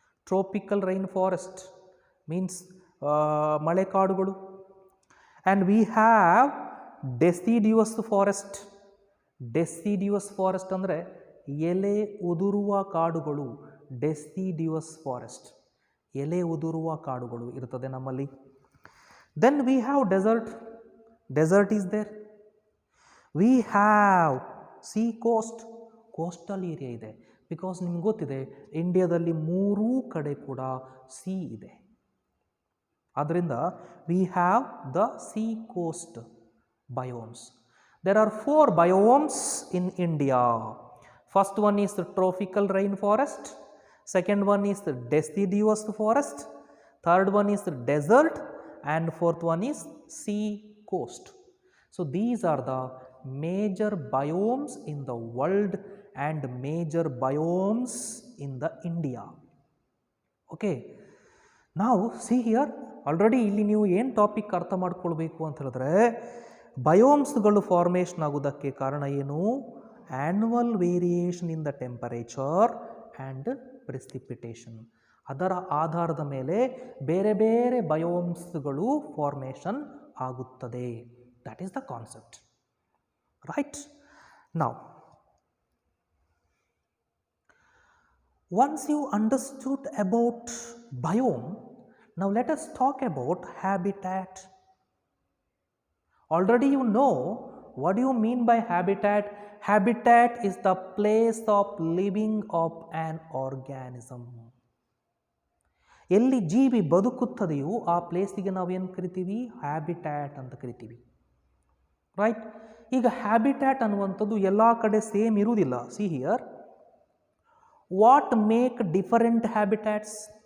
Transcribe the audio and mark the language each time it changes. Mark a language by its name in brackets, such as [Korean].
[English] Tropical rainforest means ಮಳೆಕಾಡುಗಳು. And we have deciduous forest. [Kannada] Deciduous forest ಅಂದರೆ ಎಲೆ ಉದುರುವ ಕಾಡುಗಳು. Deciduous forest, ಎಲೆ ಉದುರುವ ಕಾಡುಗಳು ಇರ್ತದೆ ನಮ್ಮಲ್ಲಿ. [English] Then we have desert. Desert is there. We have sea coast. [Kannada] Coastal area ಇದೆ. ಬಿಕಾಸ್ ನಿಮ್ಗೆ ಗೊತ್ತಿದೆ ಇಂಡಿಯಾದಲ್ಲಿ 3 ಕಡೆ ಕೂಡ ಸಿ ಇದೆ. [English] ಆದ್ದರಿಂದ we have the sea coast biomes. There are 4 biomes in India. First one is the tropical rain forest, second one is the deciduous forest, third one is the desert, and fourth one is sea coast. So these are the major biomes in the world and major biomes in the India. Okay, now see here, already [Kannada] ಇಲ್ಲಿ ನೀವು ಏನು topic ಅರ್ಥ ಮಾಡ್ಕೊಳ್ಬೇಕು ಅಂತ ಹೇಳಿದ್ರೆ, ಬಯೋಮ್ಸ್ಗಳು formation ಆಗೋದಕ್ಕೆ ಕಾರಣ ಏನು? [English] Annual variation in the temperature and precipitation. [Kannada] ಅದರ ಆಧಾರದ ಮೇಲೆ ಬೇರೆ ಬೇರೆ ಬಯೋಮ್ಸ್ಗಳು ಫಾರ್ಮೇಷನ್ ಆಗುತ್ತದೆ. [English] That is the concept, right? Now once you understood about biome, now let us talk about habitat. Already you know what do you mean by habitat. Habitat is the place of living of an organism. [Kannada] ಎಲ್ಲಿ ಜೀವಿ ಬದುಕುತ್ತದೆಯೋ ಆ ಪ್ಲೇಸಿಗೆ ನಾವೇನು ಕರಿತೀವಿ? Habitat ಅಂತ ಕರಿತೀವಿ, right? ಈಗ habitat ಅನ್ನುವಂಥದ್ದು ಎಲ್ಲ ಕಡೆ ಸೇಮ್ ಇರುವುದಿಲ್ಲ. [English] See here, what make different habitats?